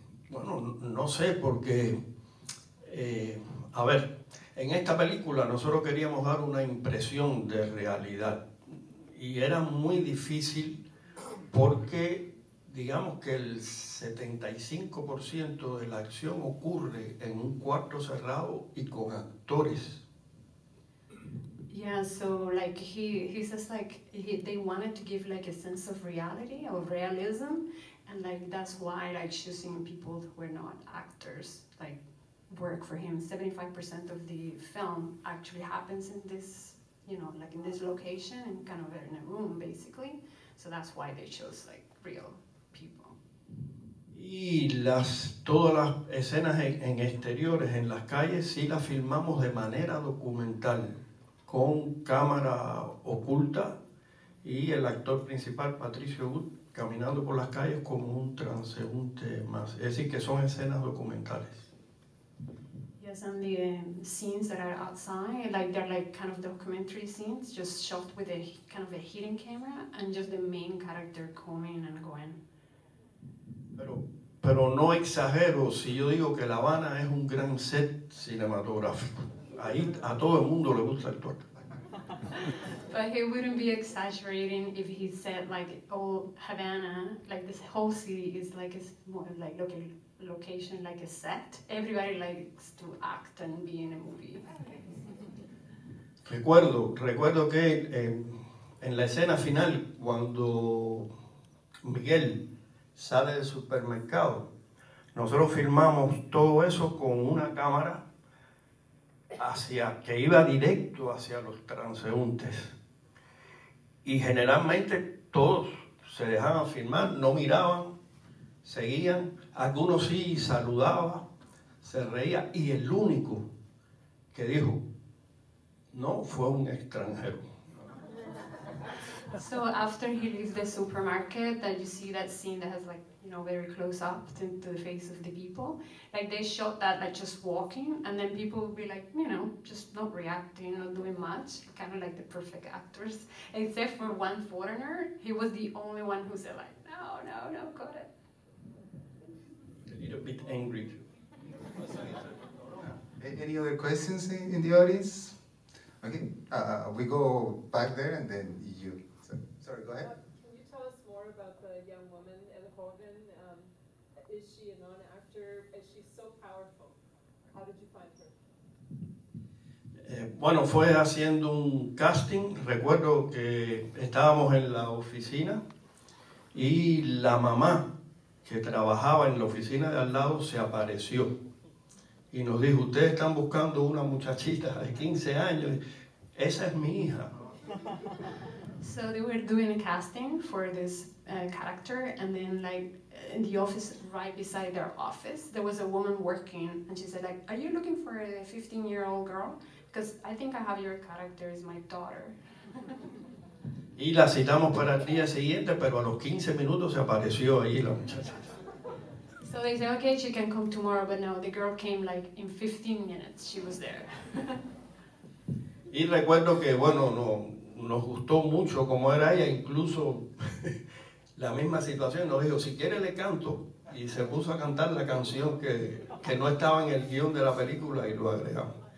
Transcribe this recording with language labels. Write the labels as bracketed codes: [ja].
[es] Bueno, no sé, porque, a ver, en esta película nosotros queríamos dar una impresión de realidad y era muy difícil porque digamos que el 75% de la acción ocurre en un cuarto cerrado y con actores. [en] Yeah, so like he says like they wanted to give like a sense of reality or realism, and like that's why like choosing people who were not actors like work for him. 75% of the film actually happens in this, you know, like in this location and kind of in a room basically. So that's why they chose like real people. [es] Y todas las escenas en exteriores, en las calles, sí las filmamos de manera documental, con cámara oculta y el actor principal, Patricio Wood, caminando por las calles como un transeúnte más. Es decir, que son escenas documentales. [en] Yes, and the scenes that are outside, like they're like kind of documentary scenes, just shot with a kind of a hidden camera and just the main character coming and going. [es] Pero no exagero si yo digo que La Habana es un gran set cinematográfico. Ahí a todo el mundo le gusta actuar. [en] But he wouldn't be exaggerating if he said like, oh, Havana, like this whole city is like a more like location, like a set. Everybody likes to act and be in a movie. [es] Recuerdo que en la escena final, cuando Miguel sale del supermercado, nosotros filmamos todo eso con una cámara que iba directo hacia los transeúntes. Y generalmente todos se dejaban filmar, no miraban, seguían, algunos sí saludaban, se reía, y el único que dijo no fue un extranjero. [en] So after he leaves the supermarket, that you see that scene that has like, you know, very close up to the face of the people, like they shot that like just walking, and then people would be like, you know, just not reacting, not doing much, kind of like the perfect actors, except for one foreigner. He was the only one who said like, no, got it. A little bit angry. Any other questions in the audience? Okay, we go back there and then you. Sorry, go ahead. Can you tell us more about the young woman, El Joven? Is she a non-actor? She's so powerful. How did you find her? [es] Bueno, fue haciendo un casting. Recuerdo que estábamos en la oficina y la mamá que trabajaba en la oficina de al lado se apareció y nos dijo, ustedes están buscando una muchachita de 15 años, esa es mi hija. [en] So they were doing a casting for this character, and then like in the office right beside their office, there was a woman working, and she said like, are you looking for a 15-year-old girl? Because I think I have your character as my daughter. [es] Y la citamos para el día siguiente, pero a los 15 minutos se apareció ahí la muchacha. [en] So they said, okay, she can come tomorrow, but no, the girl came like in 15 minutes, she was there. [es] Y recuerdo que, bueno, nos gustó mucho cómo era ella, incluso la misma situación, nos dijo, si quiere le canto, y se puso a cantar la canción que no estaba en el guión de la película y lo agregamos.